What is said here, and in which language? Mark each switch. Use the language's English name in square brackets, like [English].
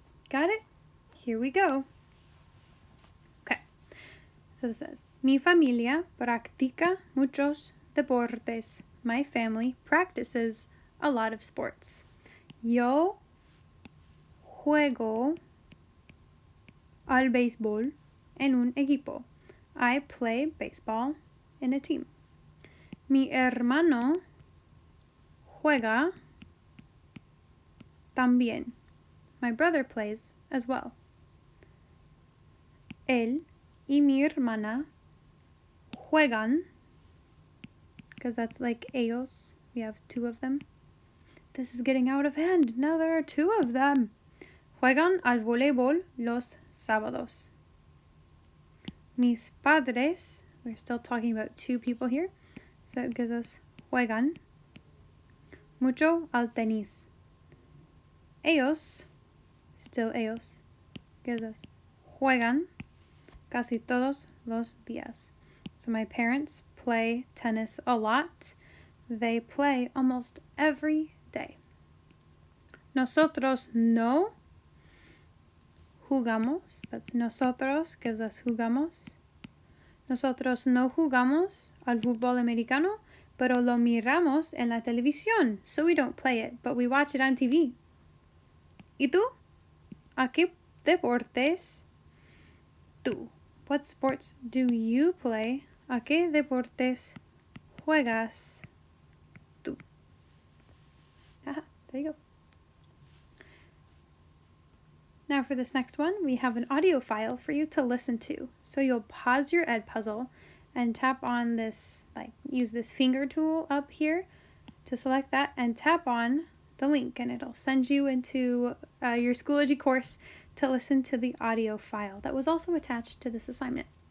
[English] Got it? Here we go. Okay, so this says, [Spanish] mi familia practica muchos deportes. [English] My family practices a lot of sports. [Spanish] Yo juego al béisbol en un equipo. [English] I play baseball in a team. [Spanish] Mi hermano juega también. [English] My brother plays as well. [Spanish] Él y mi hermana juegan, [English] because that's like [Spanish] ellos. [English] We have 2 of them. This is getting out of hand. Now there are 2 of them. [Spanish] Juegan al voleibol los sábados. Mis padres, [English] we're still talking about 2 people here, so it gives us [Spanish] juegan mucho al tenis. Ellos, [English] still [Spanish] ellos, [English] gives us [Spanish] juegan casi todos los días. [English] So my parents play tennis a lot. They play almost every day. [Spanish] Nosotros no jugamos. [English] That's [Spanish] nosotros [English] gives us [Spanish] jugamos. Nosotros no jugamos al fútbol americano, pero lo miramos en la televisión. [English] So we don't play it, but we watch it on TV. [Spanish] ¿Y tú? ¿A qué deportes tú? [English] What sports do you play? [Spanish] ¿A qué deportes juegas tú? [English] Haha, there you go. Now for this next one, we have an audio file for you to listen to. So you'll pause your Edpuzzle and tap on this, use this finger tool up here to select that and tap on the link, and it'll send you into your Schoology course to listen to the audio file that was also attached to this assignment.